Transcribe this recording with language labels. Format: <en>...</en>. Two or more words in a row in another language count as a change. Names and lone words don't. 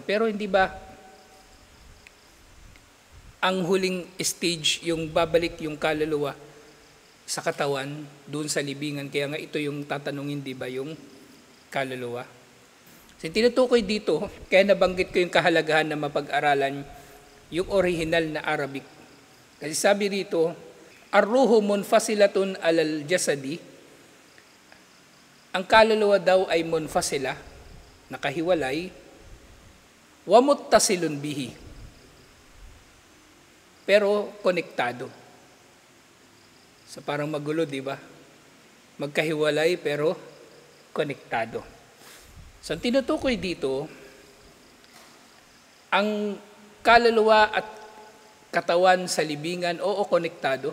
<tl>Pero hindi ba ang huling stage yung babalik yung kaluluwa sa katawan doon sa libingan? Kaya nga ito yung tatanungin, di ba, yung kaluluwa. So tinutukoy dito, kaya nabanggit ko yung kahalagahan na mapag-aralan yung original na Arabic. Kasi sabi dito,</tl> <ar>الروح منفصلة على الجسد.</ar> <tl>Ang kaluluwa daw ay munfasila, nakahiwalay,</tl> <ar>ومتصل به,</ar> <tl>pero konektado. So parang magulo, di ba? Magkahiwalay pero konektado. So ang tinutukoy dito, ang kaluluwa at katawan sa libingan, oo, konektado.</tl>